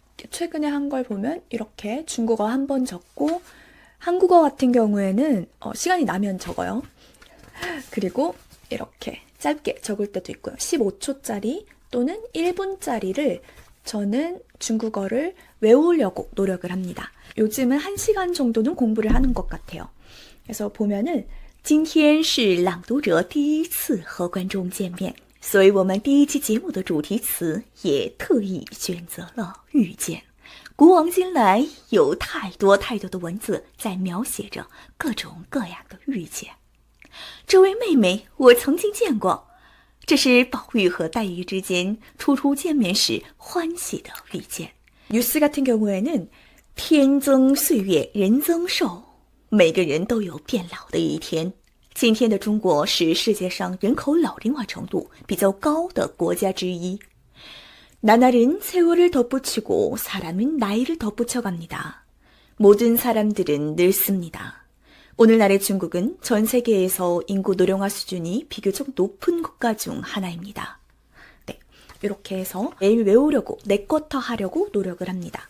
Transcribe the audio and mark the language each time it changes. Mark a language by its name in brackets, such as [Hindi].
[Korean] 최근에 한 걸 보면 이렇게 중국어 한 번 적고 한국어 같은 경우에는 시간이 나면 적어요. 그리고 이렇게 짧게 적을 때도 있고요. 15초짜리 또는 1분짜리를 저는 중국어를 외우려고 노력을 합니다. 요즘은 1시간 정도는 공부를 하는 것 같아요. 그래서 보면은 [Chinese] 今天是朗读者第一次和观众见面，所以我们第一期节目的主题词也特意选择了遇见。古往今来，有太多太多的文字在描写着各种各样的遇见。这位妹妹，我曾经见过。这是宝玉和黛玉之间初初见面时欢喜的遇见。 [Korean] 뉴스 같은 경우에는 [Chinese] 天增岁月人增寿，每个人都有变老的一天。今天的中国是世界上人口老龄化程度比较高的国家之一。 [Korean] 나날은 세월을 덧붙이고 사람은 나이를 덧붙여갑니다. 모든 사람들은 늙습니다. 오늘날의 중국은 전 세계에서 인구 노령화 수준이 비교적 높은 국가 중 하나입니다. 네, 이렇게 해서 매일 외우려고 내것화 하려고 노력을 합니다.